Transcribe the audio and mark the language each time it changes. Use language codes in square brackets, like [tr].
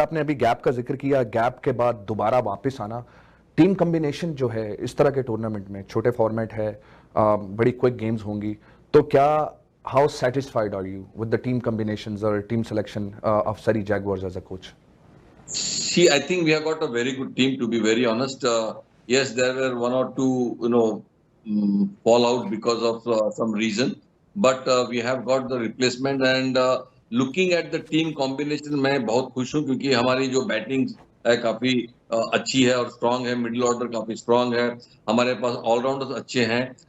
[hi] आपने अभी गैप का जिक्र किया, गैप के बाद दोबारा वापस आना, टीम कॉम्बिनेशन जो है इस तरह के टूर्नामेंट में, छोटे फॉर्मेट है, बड़ी क्विक गेम्स होंगी, तो क्या [en] how satisfied are you with the team combinations or team selection of Surrey Jaguars as a coach? See, I think we have got a very good team, to be very honest. Yes, there were 1 or 2 fallout because of some reason, but we have got the replacement and looking at the team combination [hi] मैं बहुत खुश हूँ, क्योंकि हमारी जो batting है काफी अच्छी है और स्ट्रांग है, मिडिल ऑर्डर काफी स्ट्रांग है, हमारे पास ऑलराउंडर्स अच्छे हैं